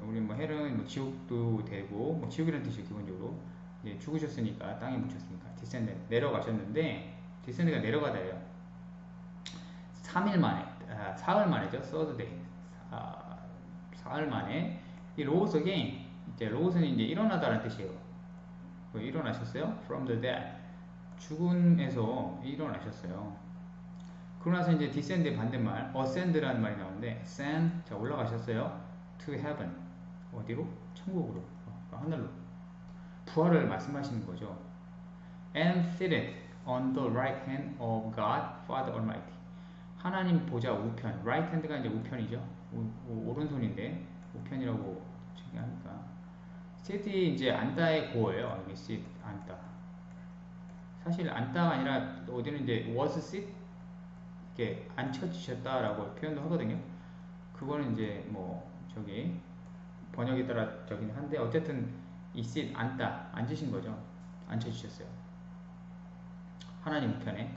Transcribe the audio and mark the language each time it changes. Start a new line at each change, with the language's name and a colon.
Korean: 우리 뭐 헬은 뭐 지옥도 되고 뭐 지옥이라는 뜻이에요. 기본적으로 이제 죽으셨으니까 땅에 묻혔으니까 descend 내려가셨는데 descend가 내려가다예요. 3일 만에 사흘 만에죠. third day 사흘 만에 이 로고스 again 이제 로고스는 이제 일어나다라는 뜻이에요. 일어나셨어요.
English: From the dead
Korean: 죽음에서 일어나셨어요. 그러고 나서 이제 descend의 반대말 ascend라는 말이 나오는데 ascend 자 올라가셨어요.
English: to heaven
Korean: 어디로? 천국으로 하늘로 부활을 말씀하시는 거죠.
English: and seated on the right hand of God Father Almighty
Korean: 하나님 보좌 우편
English: right hand가
Korean: 이제 우편이죠. 오른손인데 우편이라고 얘기하니까 sit이 이제 앉다의 고어예요. 이게 sit 앉다 사실 앉다가 아니라 어디는 이제 was sit 이렇게 앉혀지셨다라고 표현도 하거든요. 그거는 이제 뭐 저기 번역에 따라 저긴 한데 어쨌든 이 sit 앉다 앉으신 거죠. 앉혀주셨어요. 하나님 우편에.